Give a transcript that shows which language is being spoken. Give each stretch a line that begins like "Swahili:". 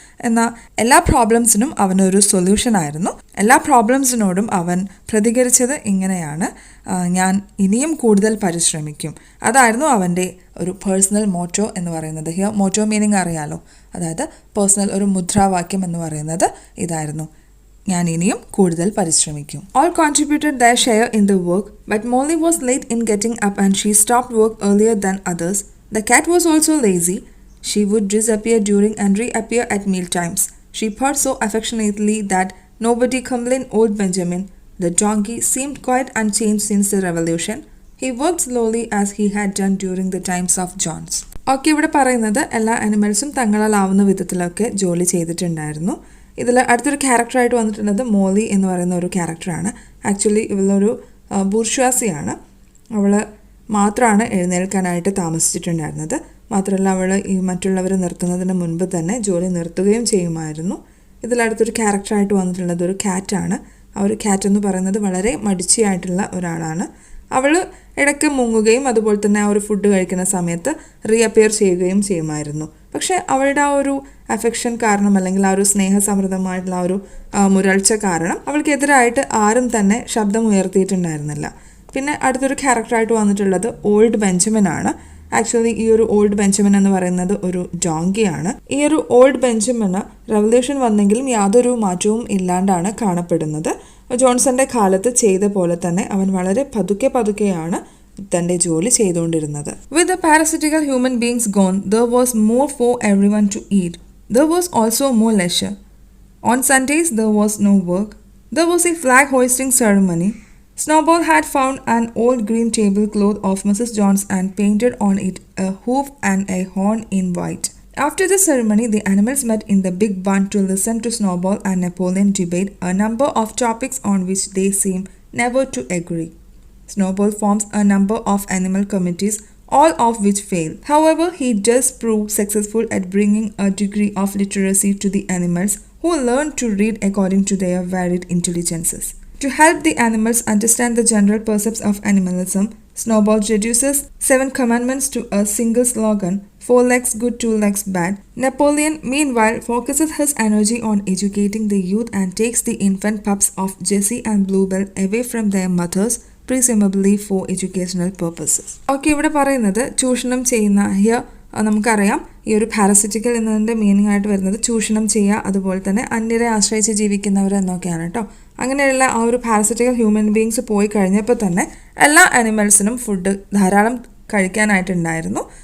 Malayalam: എന്നാൽ എല്ലാ പ്രോബ്ലംസിനും അവനൊരു സൊല്യൂഷനായിരുന്നു. എല്ലാ പ്രോബ്ലംസിനോടും അവൻ പ്രതികരിച്ചത് ഇങ്ങനെയാണ്, ഞാൻ ഇനിയും കൂടുതൽ പരിശ്രമിക്കും. അതായിരുന്നു അവൻ്റെ ഒരു പേഴ്സണൽ മോട്ടോ എന്ന് പറയുന്നത്. ഹിയർ മോട്ടോ മീനിങ് അറിയാലോ, അതായത് പേഴ്സണൽ ഒരു മുദ്രാവാക്യം എന്ന് പറയുന്നത് ഇതായിരുന്നു, ഞാൻ ഇനിയും കൂടുതൽ പരിശ്രമിക്കും.
English: All contributed their share in the work, but Molly was late in getting up and she stopped work earlier than others. The cat was also lazy. She would disappear during and reappear at meal times. She purred so affectionately that nobody complained. Old Benjamin, the donkey, seemed quite unchanged since the revolution. He worked slowly as he had done during the times of Johns.
Malayalam: Okay, ഇവിടെ പറയുന്നത് എല്ലാ അനിമൽസും തങ്ങളാലാവുന്ന വിധത്തിലൊക്കെ ജോലി ചെയ്തിട്ടുണ്ടായിരുന്നു. ഇതിൽ അടുത്തൊരു ക്യാരക്ടറായിട്ട് വന്നിട്ടുള്ളത് മോളി എന്ന് പറയുന്ന ഒരു ക്യാരക്ടറാണ്. ആക്ച്വലി ഇവളൊരു ബൂർഷ്വാസിയാണ്. അവൾ മാത്രമാണ് എഴുന്നേൽക്കാനായിട്ട് താമസിച്ചിട്ടുണ്ടായിരുന്നത്. മാത്രമല്ല അവൾ ഈ മറ്റുള്ളവർ നിർത്തുന്നതിന് മുൻപ് തന്നെ ജോലി നിർത്തുകയും ചെയ്യുമായിരുന്നു. ഇതിലടുത്തൊരു ക്യാരക്ടറായിട്ട് വന്നിട്ടുള്ളത് ഒരു ക്യാറ്റാണ്. ആ ഒരു ക്യാറ്റ് എന്ന് പറയുന്നത് വളരെ മടിച്ചിയായിട്ടുള്ള ഒരാളാണ്. അവൾ ഇടയ്ക്ക് മുങ്ങുകയും അതുപോലെ തന്നെ ആ ഒരു ഫുഡ് കഴിക്കുന്ന സമയത്ത് റീഅപ്പിയർ ചെയ്യുകയും ചെയ്യുമായിരുന്നു. പക്ഷേ അവളുടെ ആ ഒരു അഫെക്ഷൻ കാരണം അല്ലെങ്കിൽ ആ ഒരു സ്നേഹസമൃദ്ധമായിട്ടുള്ള ആ ഒരു മുരൾച്ച കാരണം അവൾക്കെതിരായിട്ട് ആരും തന്നെ ശബ്ദം ഉയർത്തിയിട്ടുണ്ടായിരുന്നില്ല. പിന്നെ അടുത്തൊരു ക്യാരക്ടറായിട്ട് വന്നിട്ടുള്ളത് ഓൾഡ് ബെഞ്ചമിൻ ആണ്. ആക്ച്വലി ഈ ഒരു ഓൾഡ് ബെഞ്ചമിൻ എന്ന് പറയുന്നത് ഒരു ഡോങ്കിയാണ്. ഈ ഒരു ഓൾഡ് ബെഞ്ചമിന് റവല്യൂഷൻ വന്നെങ്കിലും യാതൊരു മാറ്റവും ഇല്ലാണ്ടാണ് കാണപ്പെടുന്നത്. ജോൺസന്റെ കാലത്ത് ചെയ്ത പോലെ തന്നെ അവൻ വളരെ പതുക്കെയാണ് തന്റെ ജോലി ചെയ്തുകൊണ്ടിരുന്നത്.
English: With the parasitical human beings gone, there was more for everyone to eat. There was also more leisure. On Sundays there was no work. There was a flag hoisting ceremony. Snowball had found an old green tablecloth of Mrs. Johns and painted on it a hoof and a horn in white. After the ceremony, the animals met in the big barn to listen to Snowball and Napoleon debate a number of topics on which they seemed never to agree. Snowball forms a number of animal committees, all of which fail. However, he does prove successful at bringing a degree of literacy to the animals, who learn to read according to their varied intelligences. To help the animals understand the general precepts of animalism, Snowball reduces 7 commandments to a single slogan, 4 legs good, 2 legs bad. Napoleon, meanwhile, focuses his energy on educating the youth and takes the infant pups of Jessie and Bluebell away from their mothers, presumably for educational purposes.
Malayalam: Okay, ഇവിടെ പറയുന്നത് ചൂഷണം ചെയ്യുന്ന here നമുക്കറിയാം ഈ ഒരു പാരസിറ്റിക്കൽ എന്നതിൻ്റെ meaning ആയിട്ട് വരുന്നത് ചൂഷണം ചെയ്യുക, അതുപോലെ തന്നെ അന്യരെ ആശ്രയിച്ച് ജീവിക്കുന്നവർ എന്നൊക്കെയാണ് കേട്ടോ. അങ്ങനെയുള്ള ആ ഒരു പാരസിറ്റിക്കൽ ഹ്യൂമൻ ബീങ്സ് പോയി കഴിഞ്ഞപ്പോൾ തന്നെ എല്ലാ അനിമൽസിനും ഫുഡ് ധാരാളം കഴിക്കാനായിട്ടുണ്ടായിരുന്നു.